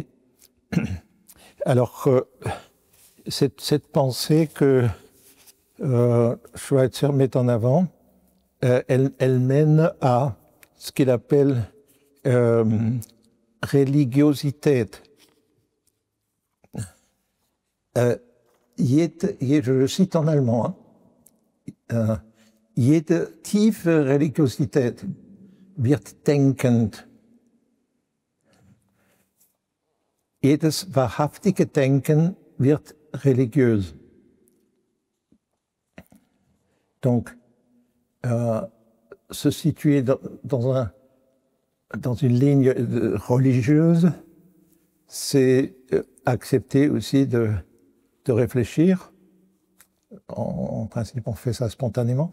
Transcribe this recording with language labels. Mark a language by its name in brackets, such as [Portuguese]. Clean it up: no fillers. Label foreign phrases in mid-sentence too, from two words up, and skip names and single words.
[French] Alors, cette pensée que Schweitzer met en avant, elle mène à ce qu'il appelle Religiosität. Je le cite en allemand. [German] Jede tiefe Religiosität wird denkend. Jedes wahrhaftige Denken wird religiös. [French] Donc, se situer dans une ligne religieuse, c'est accepter aussi de réfléchir. En principe, on fait ça spontanément.